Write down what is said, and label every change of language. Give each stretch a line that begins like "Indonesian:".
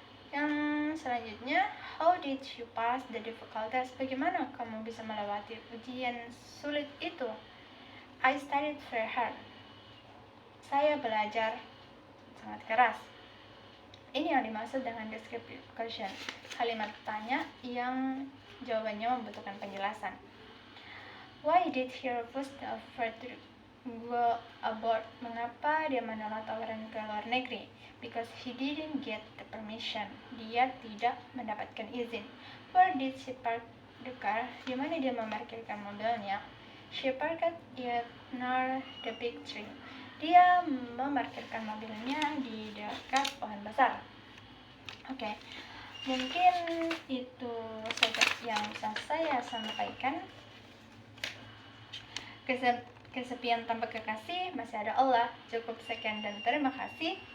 Indonesian: Yang selanjutnya,
English: how did you pass the difficult test?
Indonesian: Bagaimana kamu bisa melewati ujian sulit itu?
English: I studied very hard.
Indonesian: Saya belajar sangat keras. Ini yang dimaksud dengan descriptive question, kalimat tanya yang jawabannya membutuhkan penjelasan.
English: Why did he refuse the offer to go abroad?
Indonesian: Mengapa dia menolak tawaran ke luar negeri?
English: Because he didn't get the permission.
Indonesian: Dia tidak mendapatkan izin.
English: Where did she park the car?
Indonesian: Di mana dia memarkirkan mobilnya?
English: She parked it near the big tree.
Indonesian: Dia memarkirkan mobilnya di dekat pohon besar. Oke, mungkin itu saja yang bisa saya sampaikan. Kesepian tanpa kekasih masih ada Allah. Cukup sekian dan terima kasih.